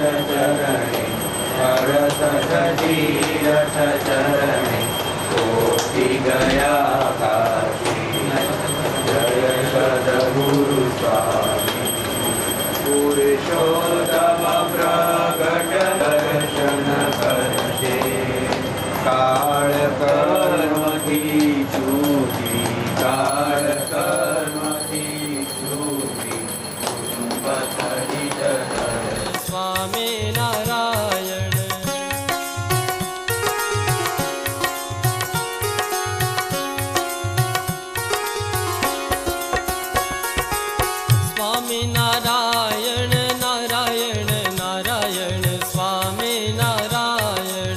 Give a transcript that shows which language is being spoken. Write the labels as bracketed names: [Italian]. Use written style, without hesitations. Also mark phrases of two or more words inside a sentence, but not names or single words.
[Hindi] चरणे हरत तीरथ चरणे कोटि गया काशी जय सद्गुरु स्वामी पुरुषोत्तम प्रगट दर्शन करते [Gujarati] काळ कर्मથી છૂટી કાળ કર્મથી છૂટી કુટુંબ સહિત [Hindi] स्वामी नारायण स्वामी नारायण नारायण नारायण स्वामी नारायण